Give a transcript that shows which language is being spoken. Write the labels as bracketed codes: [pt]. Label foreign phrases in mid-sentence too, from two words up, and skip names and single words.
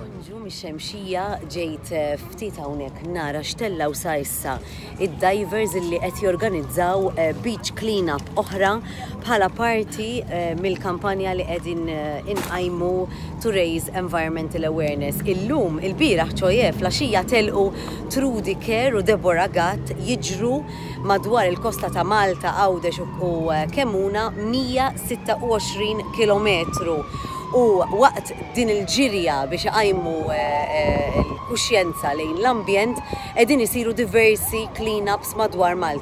[mt] niġu mix-xemxija ġejt ftit hawnhekk nara x'tellaw sa issa id-divers illi qed jorganizzaw [en] beach clean-up [mt] oħra bħala parti mill-kampanja li qegħdin inqajmu [en] to raise environmental awareness. [mt] Illum il-bieraħ ċojef flaxija telqu Trudy Kerr u Deborah Gatt jiġru madwar il-kosta ta' Malta, Għawdex u Kemuna 126 kilometru. U waqt din il-ġirja biex iqajmu l-kuxjenza lejn l-ambjent qegħdin isiru diversi clean-ups madwar Malta.